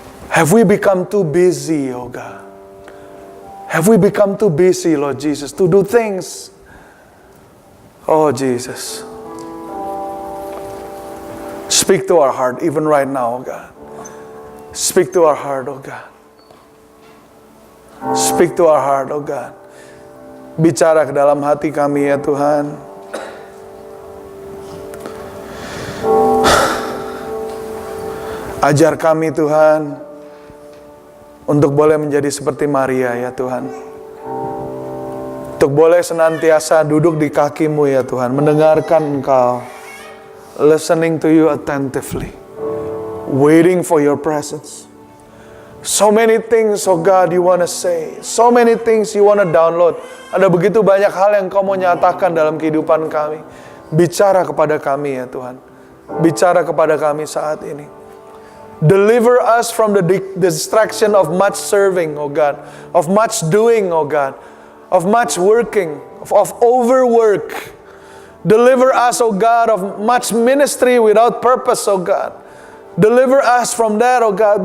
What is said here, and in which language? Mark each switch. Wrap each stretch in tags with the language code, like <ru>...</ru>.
<en>Have we become too busy, oh God? Have we become too busy, Lord Jesus, to do things? Oh Jesus. Speak to our heart even right now, oh God. Speak to our heart, oh God. Speak to our heart, oh God.</en> <id>Bicara ke dalam hati kami ya Tuhan. Ajar kami Tuhan untuk boleh menjadi seperti Maria ya Tuhan. Untuk boleh senantiasa duduk di kaki-Mu ya Tuhan, mendengarkan Engkau,</id> <en>listening to you attentively, waiting for your presence. So many things, oh God, you want to say. So many things you want to download.</en> <id>Ada begitu banyak hal yang Kau mau nyatakan dalam kehidupan kami. Bicara kepada kami ya Tuhan. Bicara kepada kami saat ini.</id> <en>Deliver us from the distraction of much serving, oh God. Of much doing, oh God. Of much working. Of overwork. Deliver us, oh God, of much ministry without purpose, oh God. Deliver us from that, oh God.</en>